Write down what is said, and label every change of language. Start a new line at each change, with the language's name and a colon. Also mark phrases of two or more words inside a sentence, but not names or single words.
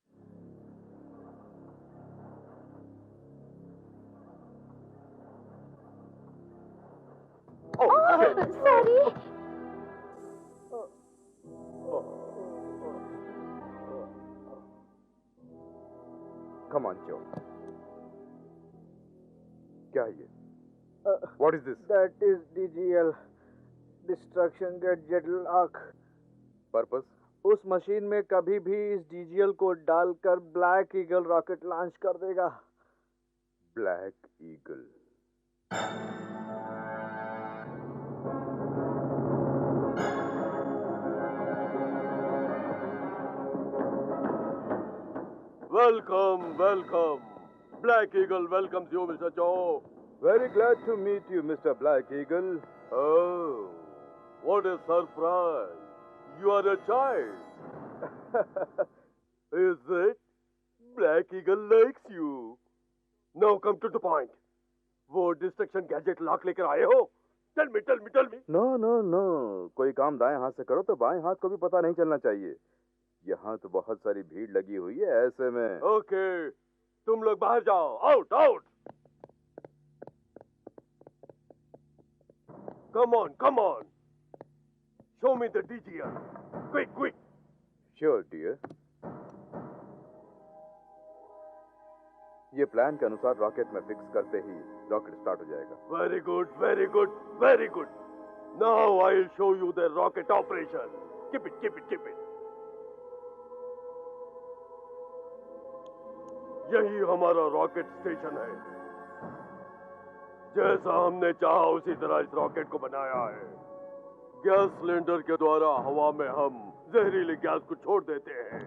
English: सॉरी। Come on, Joe.
Hindi: क्या है ये?
English: What is this? That is DGL, Destruction Gadget Lock. Purpose?
Hindi: उस मशीन में कभी भी इस DGL को डालकर ब्लैक ईगल
English: rocket launch
Hindi: कर देगा। ब्लैक ईगल।
English: Welcome, welcome. Black Eagle welcomes you, Mr. Joe. Very glad to meet you, Mr. Black Eagle. Oh, what a surprise. You are a child. Is it? Black Eagle likes you. Now come to the point.
Hindi: वो डिस्ट्रक्शन गैजेट लॉक लेकर आए हो?
English: Tell me, tell me, tell me. No, no, no.
Hindi: कोई काम दाएं हाथ से करो तो बाएं हाथ को भी पता नहीं चलना चाहिए। यहाँ तो बहुत सारी भीड़ लगी हुई है, ऐसे में। ओके, तुम लोग बाहर जाओ।
English: out, out. Come on, come on. Show me the DGL. Quick, quick. Sure, dear.
Hindi: ये प्लान के अनुसार रॉकेट में फिक्स करते ही रॉकेट स्टार्ट हो जाएगा।
English: Very good, very good, very good. Now I'll show you the rocket operation. Keep it, keep it, keep it.
Hindi: यही हमारा रॉकेट स्टेशन है। जैसा हमने चाहा उसी तरह इस रॉकेट को बनाया है।
English: gas cylinder
Hindi: के द्वारा हवा में हम जहरीली गैस को छोड़ देते हैं।